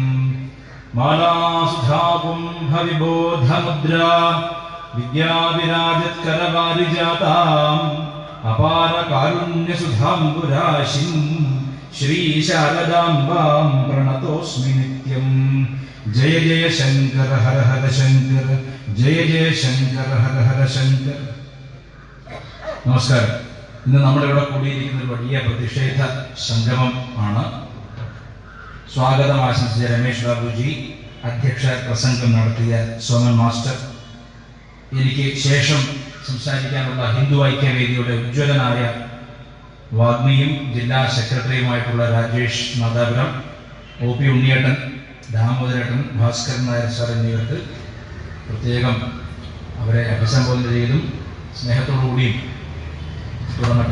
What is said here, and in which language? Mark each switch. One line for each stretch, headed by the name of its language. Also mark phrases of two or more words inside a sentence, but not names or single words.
Sanskrit: मालासुधाकुम्भविबोधमुद्रा विद्याविराजत्करवारिजाताम् अपारकारुण्यसुधाम्बुराशिं श्रीशारदाम्बां प्रणतोऽस्मि नित्यम्। जय जय शङ्कर हर हर शङ्कर, जय जय शङ्कर हर हर शङ्कर।
Malayalam: നമസ്കാരം. ഇന്ന് നമ്മളിവിടെ കൂടിയിരിക്കുന്ന ഒരു വലിയ പ്രതിഷേധ സംഗമം ആണ്. സ്വാഗതം ആശംസിച്ച രമേശ് ബാബുജി, അധ്യക്ഷ പ്രസംഗം നടത്തിയ സോമൻ മാസ്റ്റർ, എനിക്ക് ശേഷം സംസാരിക്കാനുള്ള ഹിന്ദു ഐക്യവേദിയുടെ ഉജ്ജ്വലനായ വാഗ്മിയും ജില്ലാ സെക്രട്ടറിയുമായിട്ടുള്ള രാജേഷ് നാദാപുരം, ഒ പി ഉണ്ണിയേട്ടൻ, ദാമോദരേട്ടൻ, ഭാസ്കരൻ നായർ സാർ എന്നിവർക്ക് പ്രത്യേകം അവരെ അഭിസംബോധന ചെയ്തും സ്നേഹത്തോടുകൂടിയും തുടങ്ങട്ടെ.